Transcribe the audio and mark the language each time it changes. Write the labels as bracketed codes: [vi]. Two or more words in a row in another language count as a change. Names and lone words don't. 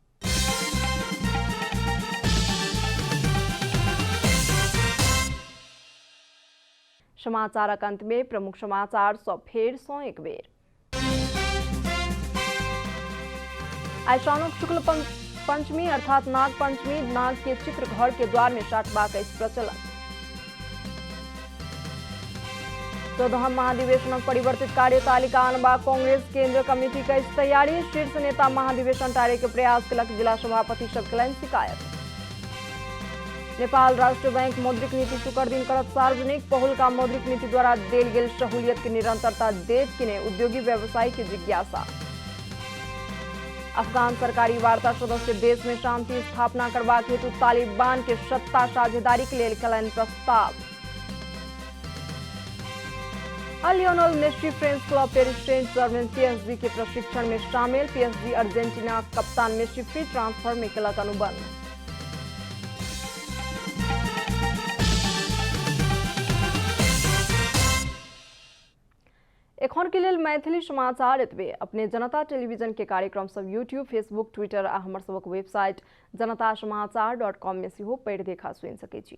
[mai] समाचारक अंत में प्रमुख समाचार सब फेर सँ एक बेर। आइ साउनक शुक्ल पंचमी अर्थात नाग पंचमी, नाग के चित्र घर के द्वार में साटबाक अछि प्रचलन। 14 महाधिवेशनक परिवर्तित कार्यतालिका आनबाक कांग्रेस केंद्र कमिटी के तैयारी। शीर्ष नेता महाधिवेशन टारे के प्रयास केलक, जिला सभापति सब केलनि शिकायत। नेपाल राष्ट्र बैंक मौद्रिक नीति शुक्र दिन करत सार्वजनिक। पहिलुका मौद्रिक नीति द्वारा देल गेल सहूलियत के निरंतरता देत कि नहि, उद्योगी व्यवसायी के जिज्ञासा। अफगान सरकारी वार्ता सदस्य देश में शांति स्थापना करबाक हेतु तालिबान के सत्ता साझेदारी के लेल केलनि प्रस्ताव। लियोनेल मेसी फ्रेंच क्लब पेरिस सेंट जर्मेन PSG के प्रशिक्षण में शामिल। PSG अर्जेंटीना कप्तान मेसी फ्री ट्रांसफर में केलक अनुबंध। एखन के लेल मैथिली समाचार एतबे। अपने जनता टेलीविजन के कार्यक्रम सब यूट्यूब, फेसबुक, ट्विटर आ हमर सबक वेबसाइट janatasamaachar.com में सेहो पढ़ि देखा सुनि सकै छी।